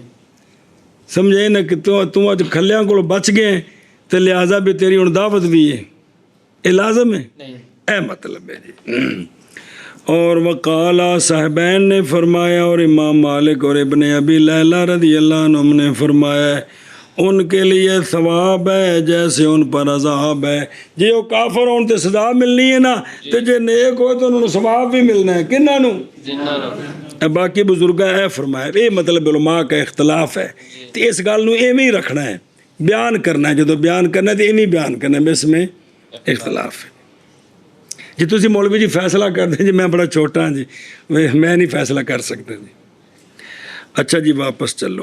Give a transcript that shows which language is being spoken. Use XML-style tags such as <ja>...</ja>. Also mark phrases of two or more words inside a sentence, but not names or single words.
<ur>سمجھے نا کہ تم اج کھلیاں کو بچ گئے تو لہٰذا بھی تیری ہن دعوت بھی ہے, یہ لازم ہے, نہیں.</ur> <pa>اے مطلب ہے جی.</pa> <ur>اور وقالا صاحبین نے فرمایا, اور امام مالک اور ابن ابی لیلہ</ur> <ar>رضی اللہ عنہم</ar> <ur>نے فرمایا ان کے لیے ثواب ہے جیسے ان پر عذاب ہے.</ur> <pa>جی وہ کافر ہون تے سزا ملنی ہے نا, تے جے نیک ہوئے تو انہوں نے ثواب بھی ملنا ہے. کنہاں نو؟ جنان. باقی بزرگاں اے فرمایا,</pa> <ur>یہ مطلب علماء کا اختلاف ہے.</ur> <pa>تو اس گل نو ایویں ہی رکھنا ہے, بیان کرنا ہے. جدو بیان کرنا ہے تو ایویں بیان کرنا ہے,</pa> <ur>اس میں اختلاف ہے.</ur> <pa>جی تسی مولوی جی فیصلہ کر دیں جی,</pa> <ur>میں بڑا چھوٹا ہوں جی, میں نہیں فیصلہ کر سکتا جی. اچھا جی واپس چلو.</ur>